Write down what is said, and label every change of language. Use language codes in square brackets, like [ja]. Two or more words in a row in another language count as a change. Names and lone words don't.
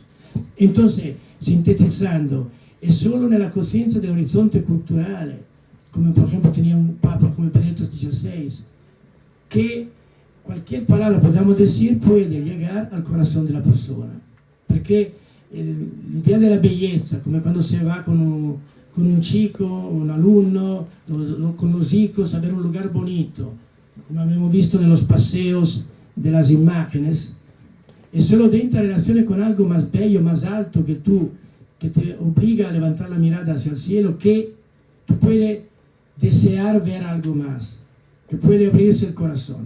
[es] Entonces, sintetizando, es solo en la conciencia del horizonte cultural, como por ejemplo tenía un papa como Benedetto XVI, que cualquier palabra, podamos decir, puede llegar al corazón de la persona. Porque [it] l'idea della bellezza, come quando si va con [es] un chico, un alumno, con los hijos, a ver un lugar bonito, como [it] abbiamo visto [es] en los paseos de las imágenes, es solo dentro relazione con algo más bello, más alto que tú, que te obliga a levantar la mirada hacia el cielo, que tú puedes desear ver algo más, que puede abrirse el corazón.